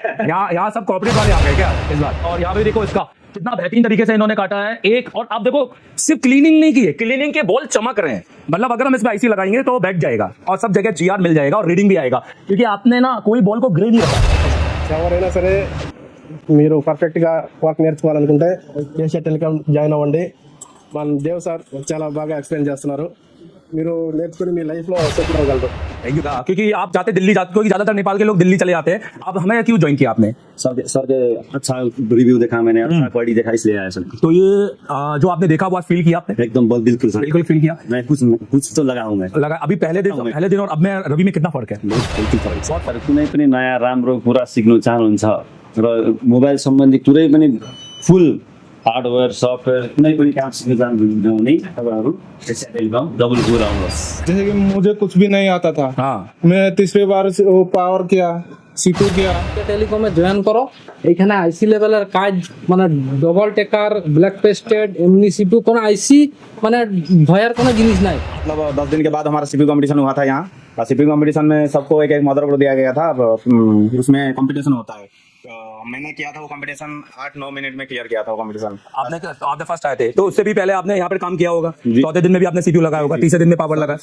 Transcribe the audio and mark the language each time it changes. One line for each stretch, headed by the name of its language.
Hindi: यहाँ सब कॉर्पोरेट वाले आ गए क्या इस बार? और यहाँ पे देखो इसका कितना बेहतरीन तरीके से इन्होंने काटा है एक। और आप देखो सिर्फ क्लीनिंग नहीं की है, क्लीनिंग के बॉल चमक रहे हैं। मतलब अगर हम इसमें आईसी लगाएंगे तो बैठ जाएगा और सब जगह जीआर मिल जाएगा और रीडिंग भी आएगा, क्योंकि आपने ना कोई बॉल को ग्रे नहीं रखा।
Telugu: ఎవరైనా సరే మీరు పర్ఫెక్ట్గా వర్క్ నేర్చుకోవాలనుకుంటే ఏషియా టెలికామ్ జాయిన్ అవ్వండి. మన దేవ్ సార్ చాలా బాగా ఎక్స్ప్లెయిన్ చేస్తున్నారు. మీరు నేర్చుకుని మీ లైఫ్లో సెటిల్ అవ్వగలరు.
Hindi: थैंक यू, क्योंकि आप जाते दिल्ली जाते, क्योंकि ज्यादातर नेपाल के लोग दिल्ली चले जाते हैं। अब हमें क्यों ज्वाइन किया आपने? सर के अच्छा रिव्यू देखा मैंने, अच्छा क्वालिटी देखा इसलिए आया सर। तो ये जो आपने देखा वो आज फील किया आपने? एकदम बिल्कुल सर, बिल्कुल फील किया। मैं कुछ तो लगा हूँ मैं लगा अभी पहले दिन और अब में रवि में कितना फर्क है?
Nepali: बिल्कुल फरक छ। कुनै पनि नयाँ राम्रो कुरा सिक्नु चाहनुहुन्छ र मोबाइल सम्बन्धी कुनै पनि फुल हार्डवेयर सफ्टवेयर कुनै पनि काम सिक्न चाहनुहुन्छ भने तपाईहरु एशिया टेलिकम डबल गो आउनुहोस्।
Hindi: जैसे कि मुझे कुछ भी नहीं आता था, मैं तीसरी बार से वो पावर किया, सीटू किया।
Bangla: টেলিকমে জয়েন করো, এখানে আইসি লেভেলের কাজ, মানে ডবল টেকার, ব্ল্যাক পেস্টেড, এমনি সিপি, কোনো আইসি মানে ভয়ের কোনো জিনিস নাই।
Hindi: मतलब 10 दिन के बाद हमारा सीपीयू कंपटीशन हुआ था यहाँ। सीपीयू कंपटीशन में सबको एक मदरबोर्ड दिया गया था, उसमें कंपटीशन होता है। मैंने किया था वो कंपटीशन 8-9 मिनट में क्लियर किया था वो कंपटीशन। आपने फर्स्ट आए थे, तो उससे भी पहले आपने यहाँ पर काम किया होगा। चौथे दिन में भी आपने सीपीयू लगाया होगा, तीसरे दिन में पावर लगाया,